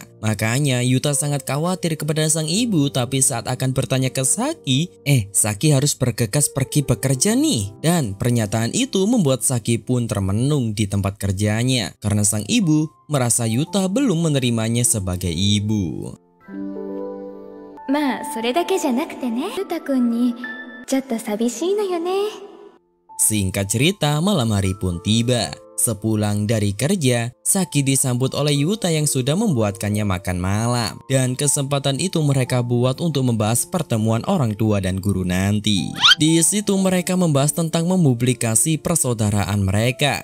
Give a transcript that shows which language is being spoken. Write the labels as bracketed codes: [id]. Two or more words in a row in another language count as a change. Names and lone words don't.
[id] Makanya Yuta sangat khawatir kepada sang ibu, tapi saat akan bertanya ke Saki, Saki harus bergegas pergi bekerja nih. Dan pernyataan itu membuat Saki pun termenung di tempat kerjanya karena sang ibu merasa Yuta belum menerimanya sebagai ibu. [ja] まあそれだけじゃなくてね、ユタ君にちょっと寂しいのよね。 [id] Singkat cerita, malam hari pun tiba. Sepulang dari kerja, Saki disambut oleh Yuta yang sudah membuatkannya makan malam. Dan kesempatan itu mereka buat untuk membahas pertemuan orang tua dan guru nanti. Di situ mereka membahas tentang mempublikasi persaudaraan mereka.